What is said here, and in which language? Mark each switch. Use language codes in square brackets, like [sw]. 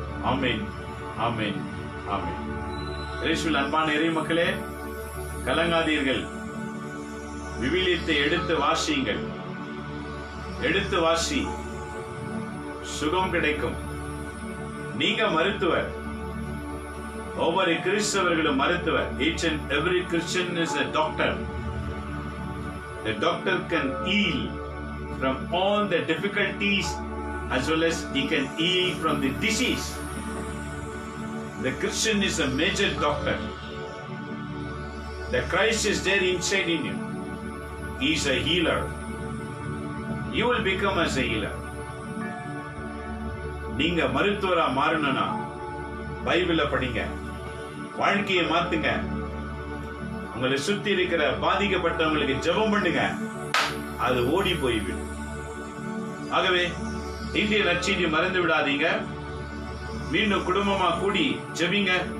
[ta] ஆமென், ஆமென், ஆமென். இயேசுவில் அன்பான இறை மக்களே, கலங்காதீர்கள். விவிலியத்தை எடுத்து வாசியுங்கள். எடுத்து வாசி, சுகம் கிடைக்கும். நீங்க மருத்துவர், ஒவ்வொரு கிறிஸ்தவர்களும் மருத்துவர். [en] Each and every Christian is a doctor. The doctor can heal from all the difficulties as well as he can heal from the disease. The Christian is a major doctor. The Christ is there inside in you. He is a healer. You will become as a healer. [ta] நீங்க மருத்துவரா மாறணும்னா பைபிளை படிங்க, வாழ்க்கையை மாத்துங்க. உங்களை சுத்தி இருக்கிற பாதிக்கப்பட்டவங்களுக்கு ஜெபம் பண்ணுங்க, அது ஓடி போய்விடும். ஆகவே இந்திய நற்செய்தி மறந்து விடாதீங்க. மீண்டும் குடும்பமா கூடி ஜெபிங்க.